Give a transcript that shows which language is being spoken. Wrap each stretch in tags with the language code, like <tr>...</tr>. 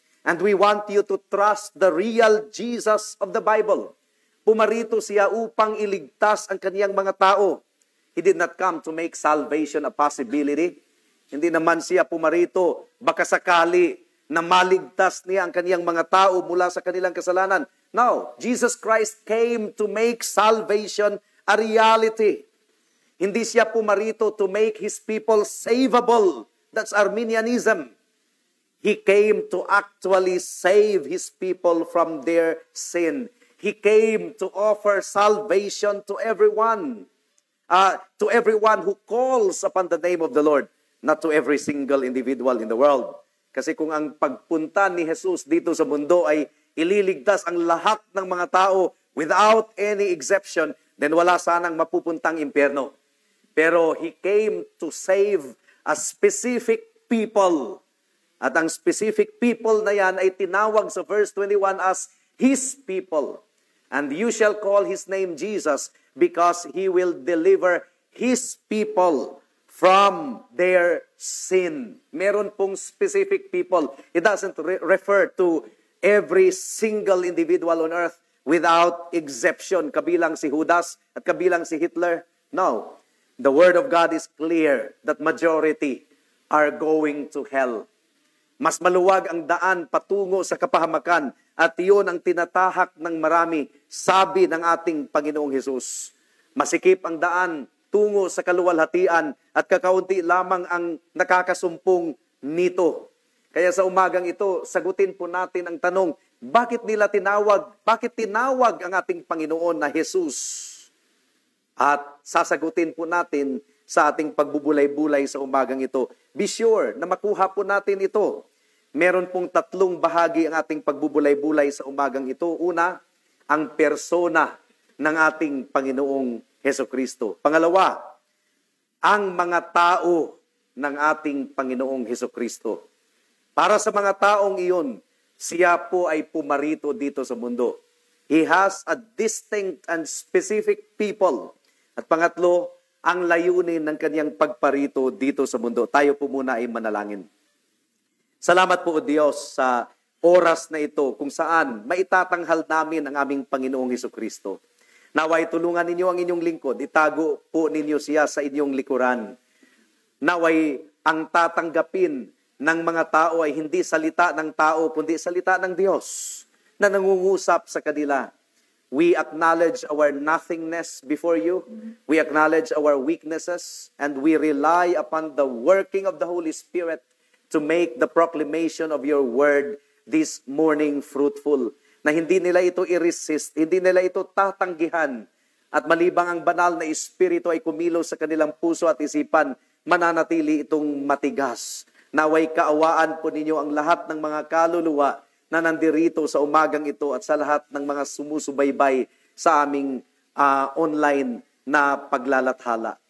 <en>And we want you to trust the real Jesus of the Bible.</en> <tl>Pumarito siya upang iligtas ang kaniyang mga tao.</tl> <en>He did not come to make salvation a possibility.</en> <tl>Hindi naman siya pumarito baka sakali na maligtas niya ang kaniyang mga tao mula sa kanilang kasalanan.</tl> <en>No, Jesus Christ came to make salvation a reality.</en> <tl>Hindi siya pumarito</tl> <en>to make His people savable. That's Arminianism. He came to actually save His people from their sin. He came to offer salvation to everyone. to everyone who calls upon the name of the Lord, not to every single individual in the world.</en> <tl>Kasi kung ang pagpunta ni Jesus dito sa mundo ay ililigtas ang lahat ng mga tao</tl> <en>without any exception,</en> <tl>then wala sanang mapupuntang impyerno.</tl> <en>Pero He came to save a specific people.</en> <tl>At ang</tl> <en>specific people</en> <tl>na yan ay tinawag sa verse 21</tl> <en>as His people. And you shall call His name Jesus because He will deliver His people from their sin.</en> <tl>Meron pong</tl> <en>specific people. It doesn't refer to every single individual on earth without exception.</en> <tl>Kabilang si Judas at kabilang si Hitler. No.</tl> <en>The Word of God is clear that majority are going to hell.</en> <tl>Mas maluwag ang daan patungo sa kapahamakan at iyon ang tinatahak ng marami, sabi ng ating Panginoong Hesus. Masikip ang daan tungo sa kaluwalhatian at kakaunti lamang ang nakakasumpong nito. Kaya sa umagang ito, sagutin po natin ang tanong, bakit tinawag ang ating Panginoon na Hesus? At sasagutin po natin sa ating pagbubulay-bulay sa umagang ito.</tl> <en>Be sure</en> <tl>na makuha po natin ito. Meron pong 3 bahagi ang ating pagbubulay-bulay sa umagang ito. Una, ang persona ng ating Panginoong Hesukristo. Pangalawa, ang mga tao ng ating Panginoong Hesukristo. Para sa mga taong iyon, siya po ay pumarito dito sa mundo.</tl> <en>He has a distinct and specific people.</en> <tl>At pangatlo, ang layunin ng kanyang pagparito dito sa mundo. Tayo po muna ay manalangin. Salamat po, O Diyos, sa oras na ito kung saan maitatanghal namin ang aming Panginoong Hesukristo. Naway tulungan ninyo ang inyong lingkod, itago po ninyo siya sa inyong likuran. Naway ang tatanggapin ng mga tao ay hindi salita ng tao, kundi salita ng Diyos na nangungusap sa kanila.</tl> <en>We acknowledge our nothingness before you. We acknowledge our weaknesses and we rely upon the working of the Holy Spirit to make the proclamation of your word this morning fruitful.</en> <tl>Na hindi nila ito i-resist, hindi nila ito tatanggihan. At malibang ang banal na Espiritu ay kumilos sa kanilang puso at isipan, mananatili itong matigas. Naway kaawaan po ninyo ang lahat ng mga kaluluwa na nandirito sa umagang ito at sa lahat ng mga sumusubaybay sa aming online na paglalathala.</tl>